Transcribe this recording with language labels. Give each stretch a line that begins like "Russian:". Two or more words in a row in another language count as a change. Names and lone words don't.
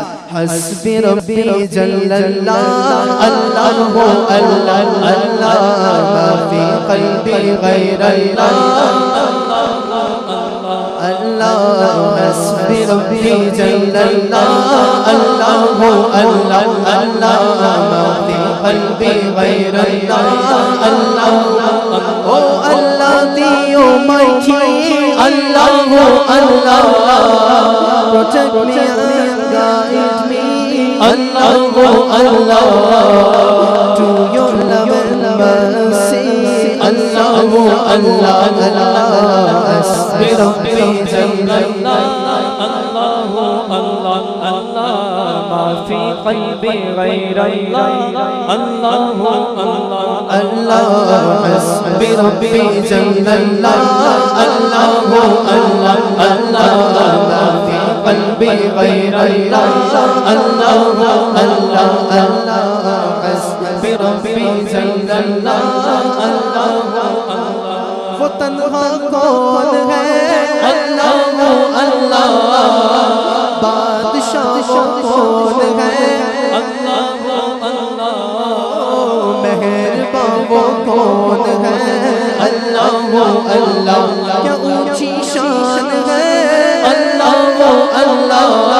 Arabic: حسبی ربی جل اللہ اللہ ہو اللہ اللہ ما فی قلبی غیر اللہ اللہ. حسبی ربی جل اللہ اللہ ہو اللہ اللہ ما فی قلبی غیر اللہ اللہ.
English: Oh Allah, the Almighty, Allah, oh Allah, protect me and guide me, Allah, oh Allah, to your love and mercy, Allah, oh Allah, Allah.
Arabic: حسبي ربي جل الله، الله، الله، ما في قلبي غير الله، الله، الله، الله. حسبي ربي جل الله، الله، الله، الله، ما في قلبي غير الله، الله، الله، الله. حسبي ربي جل الله، الله، الله.
Urdu: وہ تنہا کون ہے اللہ اللہ بادشاہ وہ کون ہے اللہ اللہ مہرباں وہ کون ہے اللہ اللہ کیا اونچی شان ہے اللہ اللہ